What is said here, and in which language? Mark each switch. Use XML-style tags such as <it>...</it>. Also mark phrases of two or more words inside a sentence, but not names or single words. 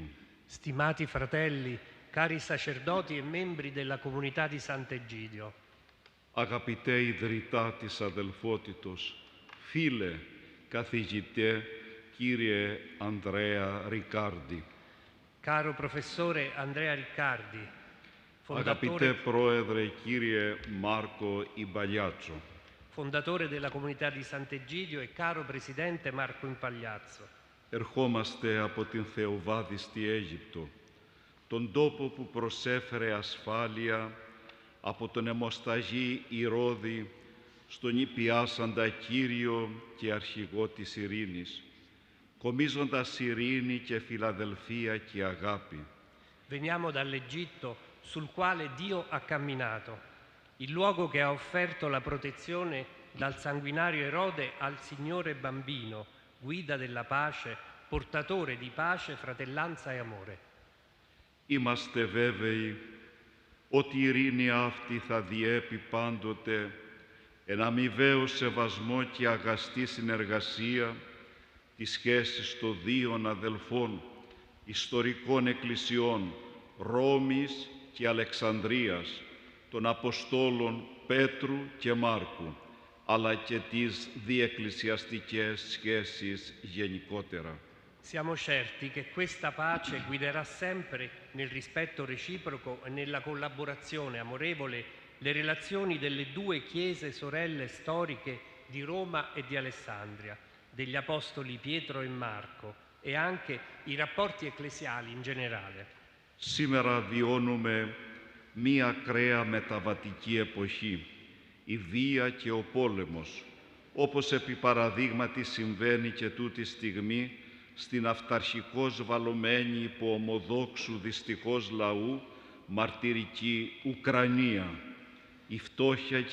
<it>Stimati fratelli, cari sacerdoti e membri della comunità di Sant'Egidio.</it> <el>Αγαπητέ ιδρυτά της αδελφότητος, φίλε, καθηγητέ, κύριε Ανδρέα Ρικάρντι.</el> <it>Caro professore Andrea Riccardi,</it> <el>Αγαπητέ Πρόεδρε, κύριε Μάρκο Ιμπαλιάτσο.</el> <it>fondatore della comunità di Sant'Egidio e caro presidente Marco Impagliazzo.</it> <el>Ερχόμαστε από την θεοβάδιστη Αίγυπτο, τον τόπο που προσέφερε ασφάλεια από τον αιμοσταγή Ηρώδη στον υπιάσαντα Κύριο και αρχηγό της ειρήνης, κομίζοντας ειρήνη και φιλαδελφία και αγάπη.</el> <it>Veniamo dall'Egitto sul quale Dio ha camminato, il luogo che ha offerto la protezione dal sanguinario Erode al Signore bambino, guida della pace, portatore di pace, fratellanza e amore.</it> <el>Είμαστε βέβαιοι ότι η ειρήνη αυτή θα διέπει πάντοτε εν αμοιβαίο σεβασμό και αγαστή συνεργασία τις σχέσεις των δύο αδελφών ιστορικών εκκλησιών Ρώμης και Αλεξανδρίας, των Αποστόλων Πέτρου και Μάρκου, αλλά και τις διεκκλησιαστικές σχέσεις γενικότερα.</el> <it>Siamo certi che questa pace guiderà sempre nel rispetto reciproco e nella collaborazione amorevole le relazioni delle due chiese sorelle storiche di Roma e di Alessandria, degli apostoli Pietro e Marco e anche i rapporti ecclesiali in generale.</it> <el>Σήμερα βιώνουμε μία ακραία μεταβατική εποχή, η βία και ο πόλεμος, όπως επί παραδείγματι συμβαίνει και τούτη στιγμή στην αυταρχικώς βαλωμένη υπό ομοδόξου δυστυχώς λαού μαρτυρική Ουκρανία, η φτώχεια και</el>